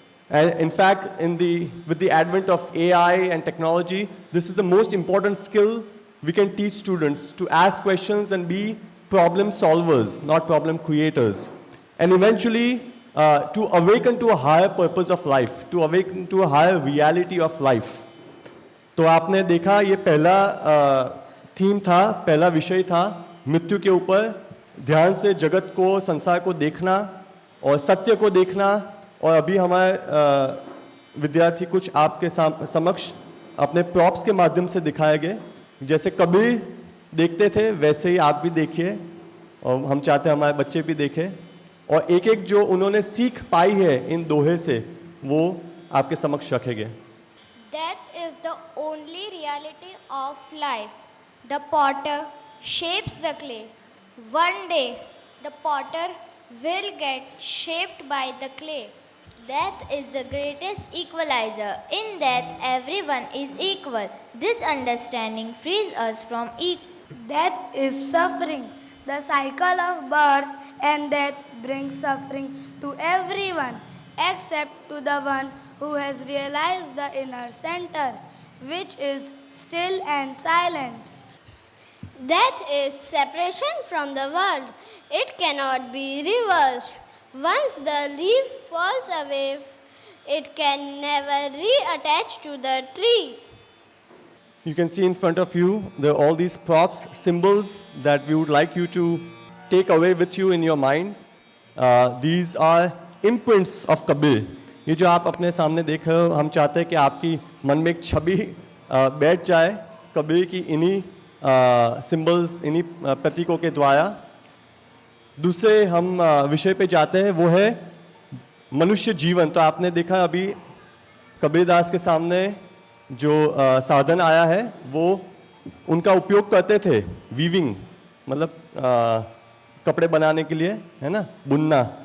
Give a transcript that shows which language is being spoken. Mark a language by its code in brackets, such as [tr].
[en] And in fact, with the advent of AI and technology, this is the most important skill we can teach students, to ask questions and be problem solvers, not problem creators. And eventually, to awaken to a higher purpose of life, to awaken to a higher reality of life. [hi] तो आपने देखा ये पहला theme था, पहला विषय था मृत्यु के ऊपर, ध्यान से जगत को, संसार को देखना और सत्य को देखना। और अभी हमारे विद्यार्थी कुछ आपके समक्ष अपने प्रॉप्स के माध्यम से दिखाए गए। जैसे कबीर देखते थे वैसे ही आप भी देखिए, और हम चाहते हैं हमारे बच्चे भी देखें, और एक एक जो उन्होंने सीख पाई है इन दोहे से वो आपके समक्ष रखेंगे। [en] Death is the only reality of life. The potter shapes the clay. One day, the potter will get shaped by the clay. Death is the greatest equalizer. In death, everyone is equal. This understanding frees us from Death is suffering. The cycle of birth and death brings suffering to everyone except to the one who has realized the inner center, which is still and silent. Death is separation from the world. It cannot be reversed. Once the leaf falls away, it can never reattach to the tree. You can see in front of you there are all these props, symbols that we would like you to take away with you in your mind. These are imprints of Kabir. [hi] ये जो आप अपने सामने देख रहे हो, हम चाहते हैं कि आपकी मन में एक छवि बैठ जाए कबीर की इन्हीं सिंबल्स, इन्हीं प्रतीकों के द्वारा। दूसरे हम विषय पे जाते हैं, वो है मनुष्य जीवन। तो आपने देखा अभी कबीरदास के सामने जो साधन आया है वो उनका उपयोग करते थे, वीविंग मतलब कपड़े बनाने के लिए, है ना, बुनना।